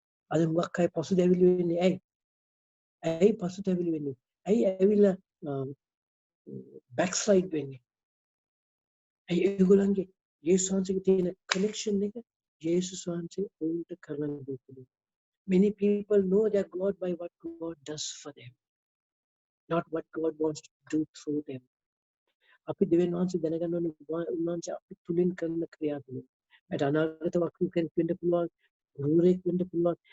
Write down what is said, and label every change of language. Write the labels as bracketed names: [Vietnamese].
[Sinhala] අද මොකක් අය පසුතැවිලි වෙන්නේ ඇයි? ඇයි පසුතැවිලි වෙන්නේ? ඇයි ඇවිල්ලා backslide වෙන්නේ? ඇයි ඒගොල්ලන්ගේ යේසුස් වහන්සේගේ තියෙන connection එක යේසුස් වහන්සේ උන්ට කරන දේ. [English] Many people know their God by what God does for them, not what God wants to do through them. [Sinhala] අපි දෙවියන් වහන්සේ දැනගන්න ඕනේ උන්වහන්සේ අපි තුලින් කරන ක්‍රියා තුලින්. ඒට අනාගත වක්‍ර කෙනෙක් වෙන්න පුළුවන්, ගුරුවරයෙක් වෙන්න පුළුවන්.